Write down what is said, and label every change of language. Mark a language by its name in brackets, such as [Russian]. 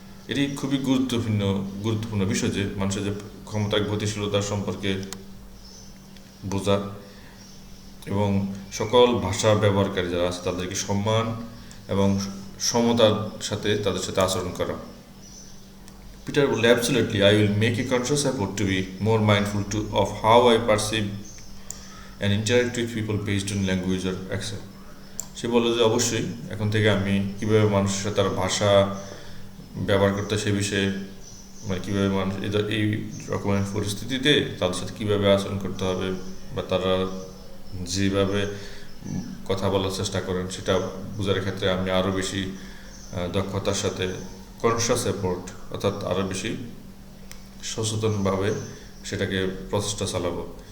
[Bangla] এটি খুবই গুরুত্বপূর্ণ বিষয় যে মানুষের যে ক্ষমতার গতিশীলতার সম্পর্কে বোঝা এবং সকল ভাষা ব্যবহারকারী যারা আছে তাদেরকে সম্মান এবং সমতার সাথে তাদের সাথে আচরণ করা। [English] Peter বললে, absolutely, I will make a conscious effort to be more mindful of how I perceive and interact with people based on language or accent. [Bangla] সে বলল যে অবশ্যই এখন থেকে আমি কীভাবে মানুষের সাথে তার ভাষা ব্যবহার করতে সে বিষয়ে, মানে কীভাবে মানুষ এই রকমের পরিস্থিতিতে তাদের সাথে কীভাবে আচরণ করতে হবে বা তারা যেভাবে কথা বলার চেষ্টা করেন সেটা বোঝার ক্ষেত্রে আমি আরও বেশি দক্ষতার সাথে কনশাস এফোর্ট, অর্থাৎ আরও বেশি সচেতনভাবে সেটাকে প্রচেষ্টা চালাবো।